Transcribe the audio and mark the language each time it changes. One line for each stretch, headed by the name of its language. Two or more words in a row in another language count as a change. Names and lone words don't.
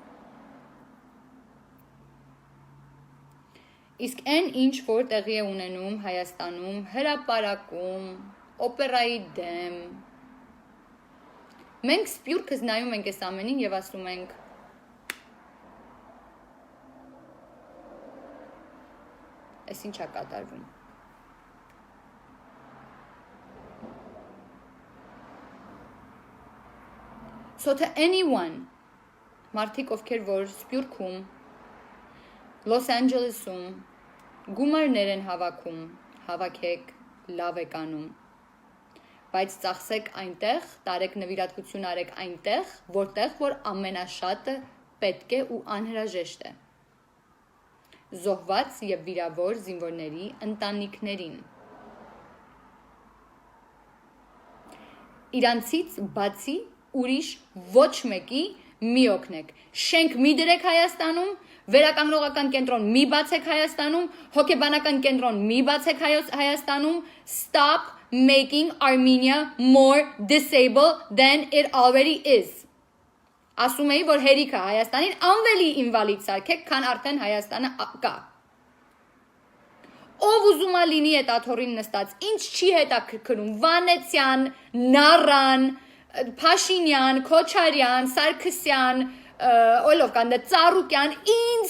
Armenian: Իսկ այն ինչ որ տեղի է ունենում Հայաստանում, հրապարակում, օպերայի դեմ, մենք սպյուրքս նայում ենք այս ամենին և ասում ենք այս ինչ է կատարվում։
English: So to anyone,
Armenian: մարդիկ ովքեր որ սպյուրքում, Los Angeles-ում, գումարներ են հավաքում, հավաքեք, լավ եք անում, բայց ծախսեք այնտեղ, տարեք նվիրատվություն արեք այնտեղ, որտեղ որ ամենաշատը պետք է ու անհրաժեշտ է։ Զոհված և վիրավոր զինվորների ընտանիքներին։ Իրանցից բացի ուրիշ ոչ մեկի մի օգնեք։ Շենք մի դրեք Հայաստանում, վերականգնողական կենտրոն մի բացեք Հայաստանում, հոգեբանական կենտրոն մի բացեք Հայաստանում,
English: stop making Armenia more disabled than it already is։
Armenian: Ասում էի, որ հերիքը Հայաստանին անվելի ինվալիդ սարքեք, քան արդեն Հայաստանը կա։ Ով ուզում է լինի այդ աթոռին նստած, ինչ չի հետաքրքրում, Վանեցյան, Նարան, Փաշինյան, Քոչարյան, Սարգսյան, Օլովկան, Ծառուկյան, ինձ